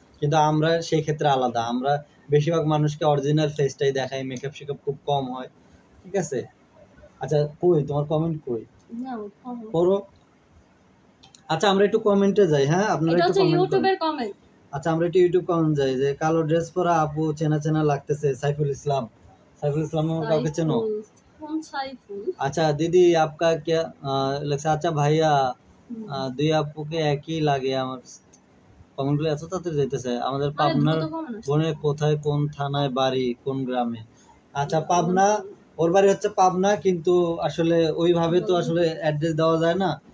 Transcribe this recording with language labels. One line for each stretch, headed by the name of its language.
Bangla: কিন্তু আমরা সেই ক্ষেত্রে আলাদা, আমরা বেশিরভাগ মানুষকে অরিজিনাল ফেসটাই দেখাই, মেকআপ শেকআপ খুব কম হয়, ঠিক আছে? আচ্ছা, কই তোমার কমেন্ট কই, পড়ো। আচ্ছা, আমরা একটু কমেন্টে যাই। হ্যাঁ, আপনারা একটু ইউটিউবের কমেন্ট। আচ্ছা, আমরা একটু ইউটিউব কমেন্ট যাই। যে কালো ড্রেস পরা আপু চেনা চেনা লাগতেছে, সাইফুল ইসলাম। সাইফুল ইসলাম কাউকে চেনো?
Hindi: कौन साइफुल? अच्छा दीदी आपका क्या लगता?
Bangla: अच्छा ভাইয়া, 2 আপুকে একই লাগে আমার। কমেন্টগুলো এত তাড়াতাড়ি যাইতেছে। আমাদের পাবনার বোনের কোথায়, কোন থানায় বাড়ি, কোন গ্রামে? আচ্ছা, পাবনা, ওর বাড়ি হচ্ছে পাবনা, কিন্তু আসলে ওইভাবে তো আসলে অ্যাড্রেস দেওয়া যায় না।